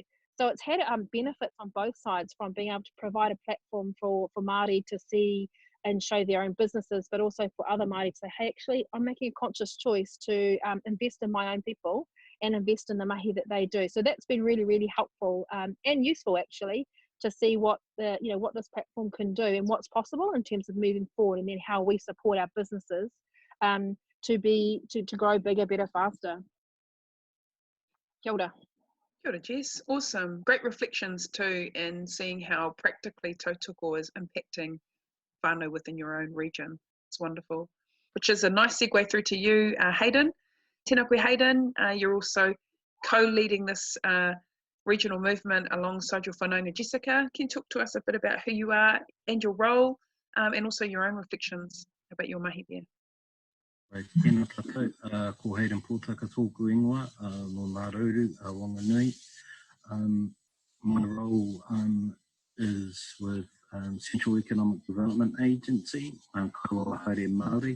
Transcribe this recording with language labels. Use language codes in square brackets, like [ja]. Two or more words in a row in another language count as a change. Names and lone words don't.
[en] So it's had benefits on both sides, from being able to provide a platform for Māori to see and show their own businesses, but also for other Māori to say, hey, actually, I'm making a conscious choice to invest in my own people and invest in the mahi that they do. So that's been really, really helpful and useful, actually, to see what what this platform can do and what's possible in terms of moving forward, and then how we support our businesses to grow bigger, better, faster. [mi] Kia ora. Kia ora, Jess. [en] Awesome. Great reflections too, and seeing how practically Tautoko is impacting whānau within your own region. It's wonderful. Which is a nice segue through to you, Hayden. [mi] Tēnā koe, Hayden. [en] You're also co-leading this regional movement alongside your whanaunga Jessica. Can you talk to us a bit about who you are and your role, and also your own reflections about your mahi there? [mi] Tēnā tātou, ko Hayden Pōtaka tōku ingoa, no Ngā Rauru, Wanganui. [en] My role is with Central Economic Development Agency, [mi] Kaua Haere Māori.